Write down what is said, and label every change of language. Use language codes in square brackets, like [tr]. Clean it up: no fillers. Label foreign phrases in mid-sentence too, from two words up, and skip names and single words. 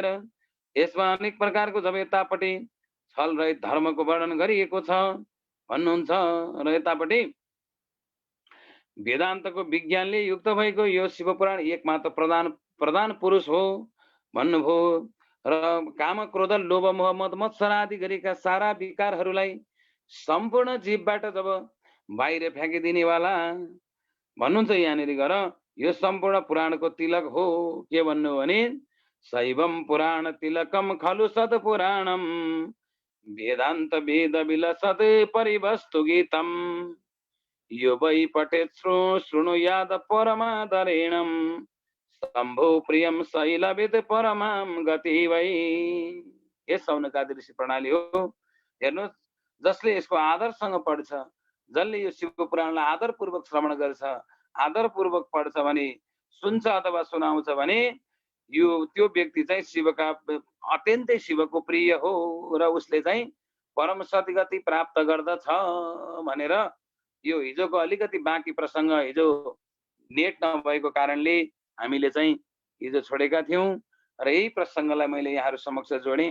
[ne] यसमा अनेक प्रकारको जब यतापट्टि छल रहित धर्मको वर्णन गरिएको छ भन्नुहुन्छ र यतापट्टि वेदान्तको विज्ञानले युक्त भएको यो शिवपुराण एकमात्र प्रधान पुरुष हो भन्नुभयो। र काम, क्रोध, लोभ, मोह, मद, मत्सर आदि गरेका सारा विकारहरूलाई सम्पूर्ण जीवबाट जब बाहिर फ्याँकिदिनेवाला भन्नुहुन्छ यहाँनिर गएर। यो सम्पूर्ण पुराणको तिलक हो। के भन्नु भने [sa] शैवम पुराण तिलकम खलु सत पुराणम वेदान्त वेद विलसत परिवस्तु गीतम यो वै पठेत् शृणुयाद परमादरेणम शम्भो प्रियम शैलविद परमाम गति वै। [ne] यस सौनकादि ऋषि प्रणाली हो। हेर्नुहोस्, जसले यसको आदरसँग पढ्छ, जसले यो शिव पुराणलाई आदरपूर्वक श्रवण गर्छ, आदरपूर्वक पढ्छ भने, सुन्छ अथवा सुनाउँछ भने यो त्यो व्यक्ति चाहिँ शिवका अत्यन्तै शिवको प्रिय हो र उसले चाहिँ परम सद्गति प्राप्त गर्दछ भनेर यो हिजोको अलिकति बाँकी प्रसङ्ग हिजो नेट नभएको कारणले हामीले चाहिँ हिजो छोडेका थियौँ र यही प्रसङ्गलाई मैले यहाँहरू समक्ष जोडेँ।